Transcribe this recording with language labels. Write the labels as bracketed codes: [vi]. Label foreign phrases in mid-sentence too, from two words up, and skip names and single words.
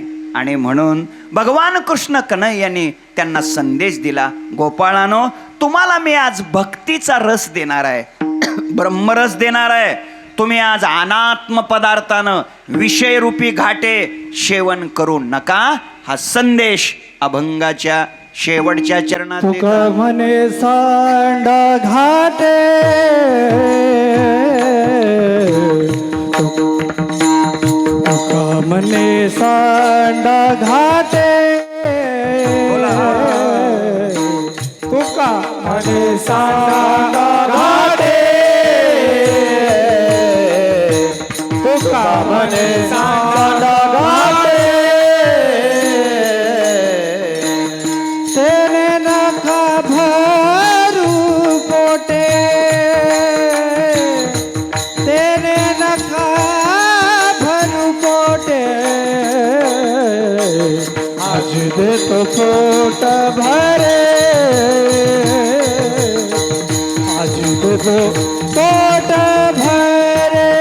[mr] आणि म्हणून भगवान कृष्ण कन्हैयाने त्यांना संदेश दिला, गोपाळांनो, तुम्हाला मी आज भक्तीचा रस देणार आहे, ब्रह्मरस देणार आहे. तुम्ही आज अनात्म पदार्थानं विषयरूपी घाटे सेवन करू नका. हा संदेश अभंगाच्या शेवटच्या चरणात तुका म्हणे सांडा घाटे, तुका म्हणे सांडा घाटे, तुका म्हणे सांडा घाटे, तुका म्हणे सांडा घाटे. तेरे नखा भरू पोटे, तेरे नखा भरू पोटे, आज दे तो पोट भरे, आज दे तो पोट भरे.